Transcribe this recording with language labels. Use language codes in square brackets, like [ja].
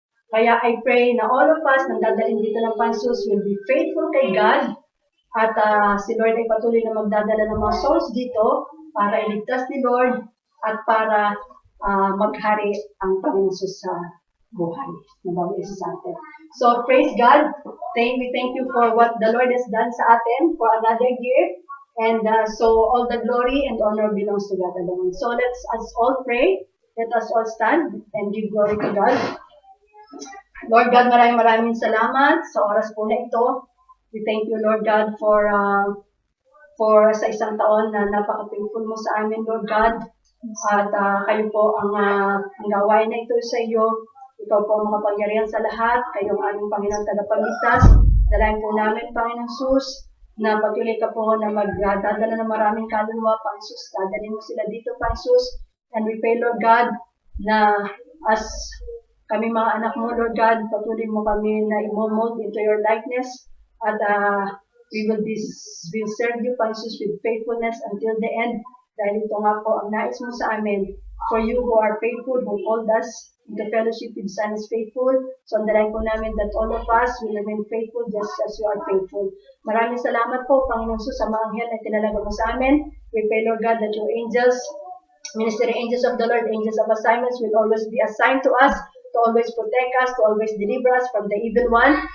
[tl] Kaya [en] I pray [tl] na [en] all of us [tl] na dadalhin dito ng Pansus [en] will be faithful [tl] kay God at si Lord ay patuloy na magdadala ng mga souls dito para iligtas ni Lord at para maghari ang Panginoon sa buhay na bago isa sa atin. [en] So praise God. We thank you for what the Lord has done [tl] sa atin [en] for another year. And so all the glory and honor belongs to God alone. So let's us all pray. Let us all stand and give glory to God. [tl] Lord God, maraming salamat sa oras po na ito. [en] We thank you, [tl] Lord God, for sa isang taon na napaka-faithful mo sa amin, Lord God. At kayo po ang gawain na ito sa iyo. Ikaw po ang makapangyarihan sa lahat. Kayo ang aming Panginoon tagapagligtas. Dalayan po namin, Panginoon Sus, na patuloy ka po na magdadala ng maraming kaluluwa, Panginoon Sus. Dadalhin mo sila dito, Panginoon Sus. [en] And we pray, [tl] Lord God, na as kami mga anak mo, Lord God, patuloy mo kami na i-mold [en] into your likeness. At we will serve you, Panginoon Sus, with faithfulness until the end. [tl] Dahil ito nga po ang nais mo sa amin. [en] For you who are faithful, who called us into fellowship with Son is faithful. So, [tl] andalain po namin [en] that all of us will remain faithful just as you are faithful. [tl] Maraming salamat po, Panginoon Sus, sa mga anghel na tinalaga mo sa amin. [en] We pray, Lord God, that your angels, ministering angels of the Lord, angels of assignments, will always be assigned to us, to always protect us, to always deliver us from the evil one.